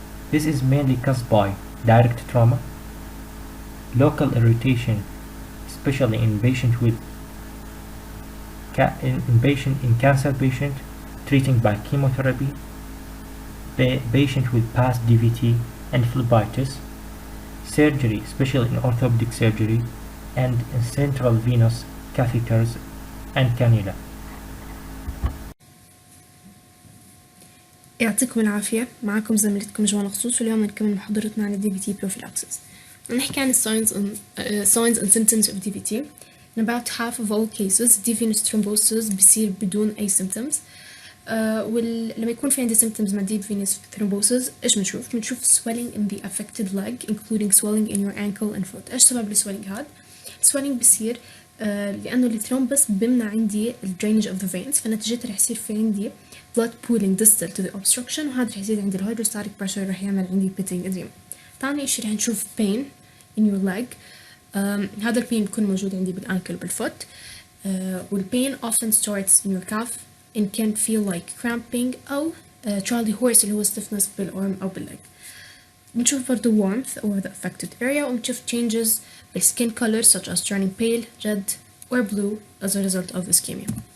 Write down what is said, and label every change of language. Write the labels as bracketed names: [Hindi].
[English] This is mainly caused by direct trauma, local irritation, especially in patient with cancer patient treating by chemotherapy, patient with past DVT and phlebitis, surgery, especially in orthopedic surgery, and in central venous catheters and cannula. [Arabic] يعطيكم العافية. معكم زميلتكم جوانا خصوص، واليوم نكمل محاضرتنا عن DVT prophylaxis. نحكي عن [English] signs and symptoms of DVT. In about half of all cases deep venous thrombosis [Arabic] بيصير بدون أي [English] symptoms. [Arabic] ولما يكون في عندي symptoms مع [English] deep venous thrombosis [Arabic] إيش بنشوف [English] swelling in the affected leg including swelling in your ankle and foot. [Arabic] إيش سبب السويلينج هاد؟ السويلينج بيصير لأنه الثرومبس بمنع عندي [English] drainage of the veins، [Arabic] فنتيجتها رح يصير في عندي [English] blood pooling distal to the obstruction، [Arabic] وهذا رح يزيد عندي الهيدروستاتيك pressure، رح يعمل عندي [English] pitting edema. [Arabic] تاني إشي رح نشوف [English] pain in your leg. [Arabic] هذا البين بيكون موجود عندي بالأنكل بالفوت. [English] والبين often starts in your calf and can feel like cramping أو Charlie horse [Arabic] اللي هو [English] stiffness بالarm أو بالleg. [Arabic] بنشوف برضو [English] warmth over the affected area، [Arabic] وبنشوف [English] changes بالskin color such as turning pale, red or blue as a result of ischemia.